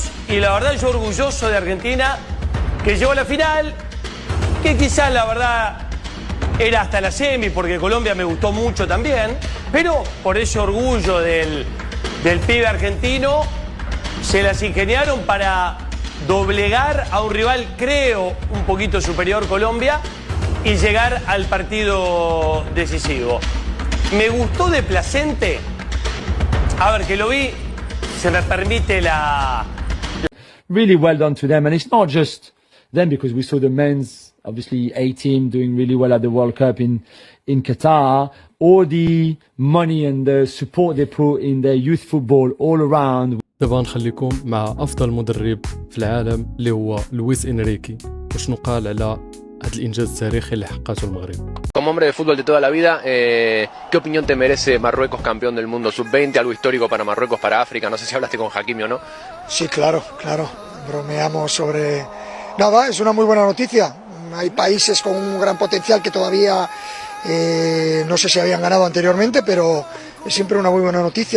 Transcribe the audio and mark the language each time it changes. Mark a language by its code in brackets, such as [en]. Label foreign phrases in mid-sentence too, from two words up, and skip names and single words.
[es] Y la verdad yo orgulloso de Argentina, que llegó a la final, que quizás la verdad era hasta la semi, porque Colombia me gustó mucho también, pero por ese orgullo del pibe argentino, se las ingeniaron para doblegar a un rival, creo, un poquito superior Colombia, y llegar al partido decisivo. Me gustó de Placente, a ver, que lo vi, se me permite la... [en] Really well done to them, and it's not just them, because we saw the men's obviously A team doing really well at the World Cup in Qatar. All the money and the support they put in their youth football all around. [ar] دابا نخليكم مع افضل مدرب في العالم اللي هو لويس انريكي، وشنو قال على هذا الانجاز التاريخي اللي حققته المغرب. [es] Como hombre de fútbol de toda la vida, ¿qué opinión te merece Marruecos campeón del mundo sub-20? Algo histórico para Marruecos, para África. No sé si hablaste con Hakimi o no. Sí, claro. Bromeamos sobre... Nada, es una muy buena noticia. Hay países con un gran potencial que todavía no sé si habían ganado anteriormente, pero es siempre una muy buena noticia.